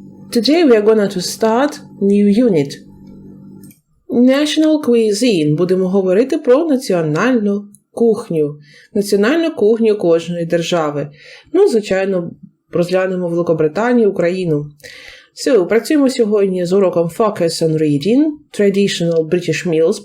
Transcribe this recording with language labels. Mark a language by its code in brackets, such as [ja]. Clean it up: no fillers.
[en] Today we are going to start new unit. National Cuisine. [uk] Будемо говорити про національну кухню. Національну кухню кожної держави. Ну, звичайно, розглянемо Великобританію, Україну. [en] So, [uk] працюємо сьогодні з уроком [en] Focus on Reading. Traditional British Meals.